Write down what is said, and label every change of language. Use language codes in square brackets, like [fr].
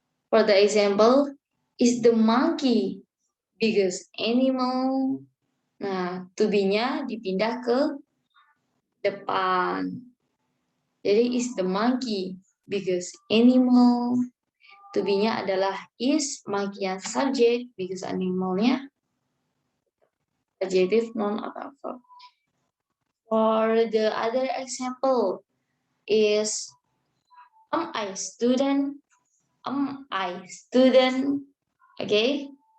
[en] For the example, is the monkey biggest animal? [id] Nah, to be-nya dipindah ke depan. [en] Jadi is the monkey because animal. [id] To be-nya adalah is, monkey yang subject because animalnya adjective, noun atau verb. [en] For the other example is am I student? Am I student? Okay.